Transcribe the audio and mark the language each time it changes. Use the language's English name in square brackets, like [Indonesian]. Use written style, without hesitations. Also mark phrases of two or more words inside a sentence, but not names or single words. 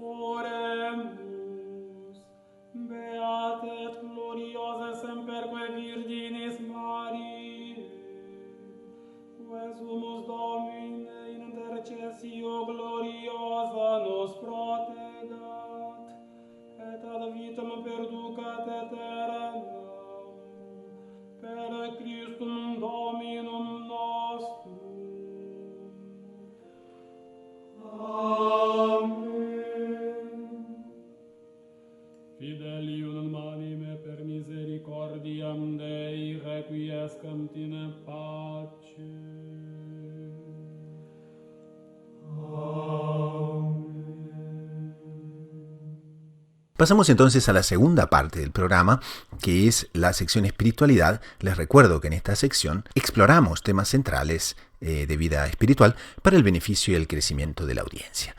[Latin] Oremus, beate et gloriose semperque Virginis Mariae, que sumus Domine in intercessio gloriosa nos protegat, et ad vitam perducat aeternam, per Christum Dominum nostrum. Amen. Fidelium manime per misericordiam Dei requiescamt in pace. [Spanish] Pasamos entonces a la segunda parte del programa, que es la sección espiritualidad. Les recuerdo que en esta sección exploramos temas centrales de vida espiritual para el beneficio y el crecimiento de la audiencia.